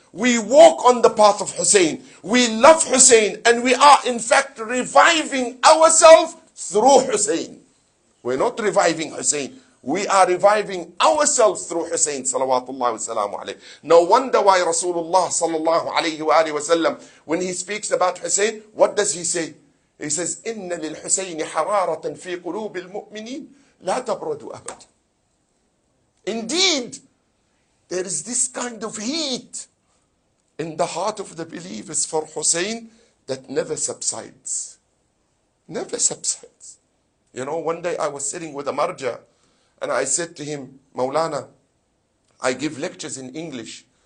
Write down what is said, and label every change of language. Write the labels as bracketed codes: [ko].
[en] We walk on the path of Hussein. We love Hussein, and we are in fact reviving ourselves through Hussein. We're not reviving Hussein. We are reviving ourselves through Hussein salawatullahi wa salamu alayhi. No wonder why Rasulullah sallallahu alayhi wa alihi wa sallam, when he speaks about Hussein, what does he say? He says, [ar] إِنَّ لِلْحُسَيْنِ حَرَارَةً فِي قُلُوبِ الْمُؤْمِنِينَ لَا تَبْرَدُ أَبَدًا. [en] Indeed, there is this kind of heat in the heart of the believers for Hussein that never subsides. Never subsides. One day I was sitting with a marja and I said to him, Maulana, I give lectures in English.